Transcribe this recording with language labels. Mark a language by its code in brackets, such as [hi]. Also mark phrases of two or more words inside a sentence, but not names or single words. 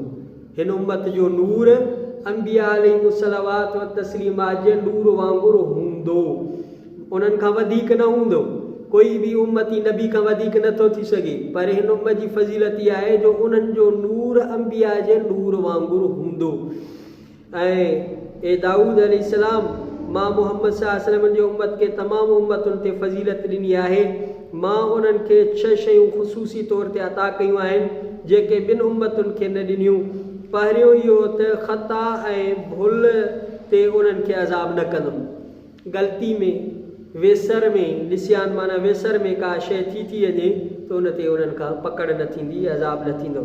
[sd] हिन उम्मत जो नूर अंबिया [ar] عليه الصلوات والتسليمات [sd] जे नूर वांगुरु हूंदो, उन्हनि खां वधीक न हूंदो। कोई बि उम्मती नबी खां वधीक नथो थी सघे, पर हिन उम्मत जी फज़ीलत इहा आहे जो उन्हनि जो नूर अंबिया जे नूर वांगुरु हूंदो। ऐं ए दाऊद अलैहिस्सलाम, मां मुहम्मद [ar] صلى الله عليه وسلم [sd] जे उम्मत खे तमामु उम्मतुनि ते फज़ीलत ॾिनी आहे। मां उन्हनि खे 6 शयूं ख़ुसूसी तौर ते अता कयूं आहिनि जेके ॿिनि उम्मतुनि खे न ॾिनियूं। पहिरियों इहो त ख़ता ऐं भुल ते उन्हनि खे अज़ाब न कंदुमि। ग़लती में, वेसर में, निस्यान माना वेसर में का शइ थी वञे त उन ते उन्हनि खां पकड़ न थींदी, अज़ाब न थींदो।